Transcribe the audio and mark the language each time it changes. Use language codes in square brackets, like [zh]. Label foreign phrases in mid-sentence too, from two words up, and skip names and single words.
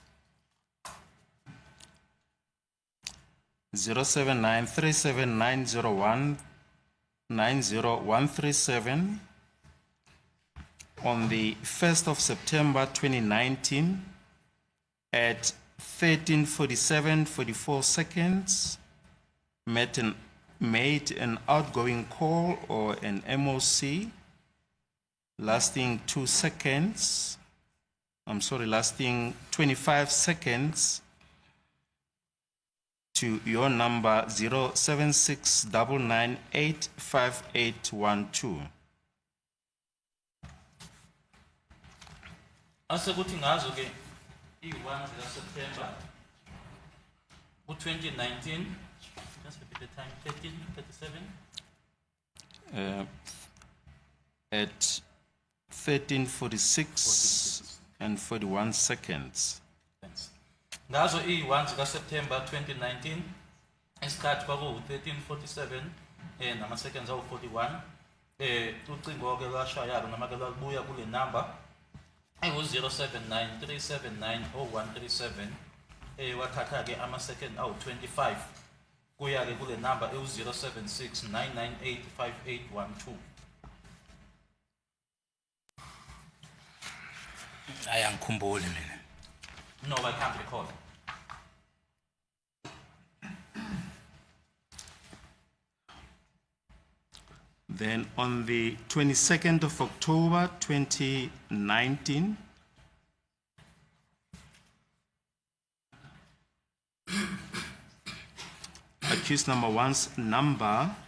[en] 0793790190137 on the 1st of September 2019 at 13:47:44 seconds made an outgoing call or an MOC lasting 2 seconds. Lasting 25 seconds to your number 07699985812. [zu] Asekuthi ngazo-ke i-1 zikaSeptember ku-2019, [en] just repeat the time, 13:37. At 13:46 and 41 seconds. Thanks. [zu] Ngazo i-1 zikaSeptember 2019, isikhathi kwaku-13:47 nama-seconds awu-41. Ucingo-ke lwashayako noma-ke lwalubuya kule number ewu-07937900137 wathatha-ke ama-second awu-25 kuya-ke kule number ewu-076 998 5812. Hayi angikhumbuli mina. [en] No, I can't recall. Then on the 22nd of October 2019, accused number 1's number